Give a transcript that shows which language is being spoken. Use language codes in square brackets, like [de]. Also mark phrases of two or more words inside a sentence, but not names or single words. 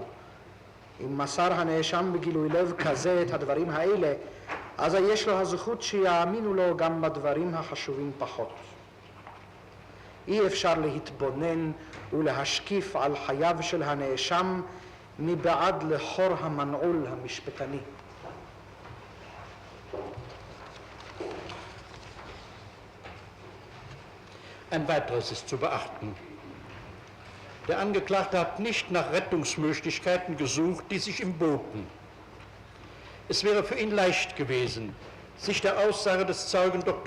[he] אם מסר הנאשם בגילוי לב כזה את הדברים האלה, אז יש לו הזכות שיאמינו לו גם בדברים החשובים פחות. אי אפשר להתבונן ולהשקיף על חייו של הנאשם מבעד לחור המנעול המשפטני. [de] Ein weiteres ist zu beachten. Der Angeklagte hat nicht nach Rettungsmöglichkeiten gesucht, die sich ihm boten. Es wäre für ihn leicht gewesen, sich der Aussage des Zeugen Dr.